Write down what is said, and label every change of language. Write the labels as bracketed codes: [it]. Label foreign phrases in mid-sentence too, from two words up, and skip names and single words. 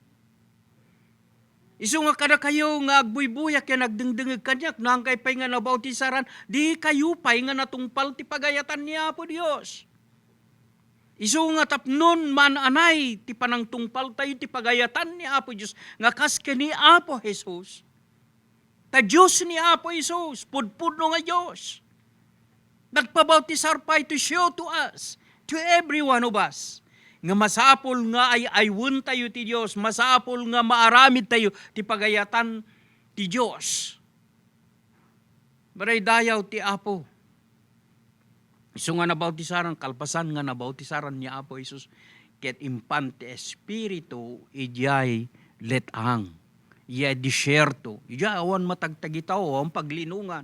[ilo] Iso nga kada kayo nga agbuybuyak yan nagdengdengeg kanyak nang kay pay nga nabautisaran di kayo pay nga natungpal ti pagayatan ni Apo Diyos. Iso nga tapnon mananay ti panangtungpal tayo ti pagayatan ni Apo Diyos nga kaske ni Apo Jesus. Ta Diyos ni Apo Jesus, pudpudno nga Diyos. Nagpabautisar pa [en] to show to us, to every one of us, [ilo] nga masapol nga ay aywon tayo ti Diyos, masapol nga maaramid tayo ti pagayatan ti Diyos. Maray dayaw ti Apo. Isu nga nabautisaran, kalpasan nga nabautisaran ni Apo Jesus, ket impante espiritu ijay letang, ijay disyerto, ijay awan matagtagitaw, ang paglinungan.